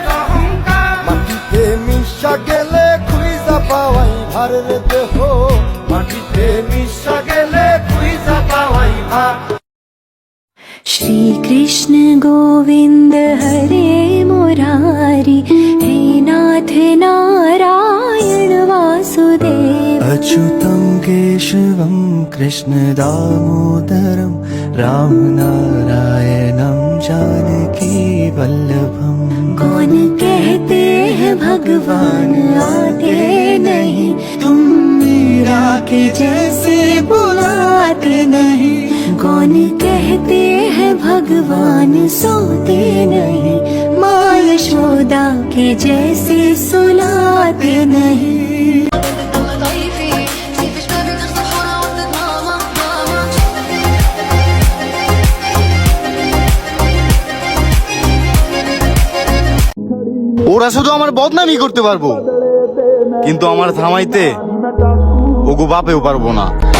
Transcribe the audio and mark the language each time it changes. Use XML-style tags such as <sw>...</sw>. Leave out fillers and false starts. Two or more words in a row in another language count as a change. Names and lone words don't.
<bn>অহংকার, মাটিতে মিশা গেলে খুঁজা পাওয়াই ভারের দেহ, মাটিতে মিশা গেলে খুঁজা পাওয়াই ভার।</bn> <sa>श्री कृष्ण गोविंद हरे मुरारी, हे नाथ नारायण वासुदेव। अच्युतं केशवं कृष्ण दामोदरं राम नारायणं जानकी वल्लभम्।</sa> <hi>कौन कहते हैं भगवान आते नहीं, तुम मीरा के जैसे बुलाते नहीं। कौन कहते हैं भगवान सोते नहीं, माँ यशोदा के जैसे सुलाते नहीं।</hi> <bn>ওরা শুধু আমার বদনামই করতে পারবো, কিন্তু আমার থামাইতে ওগো বাপেও পারবো না।</bn>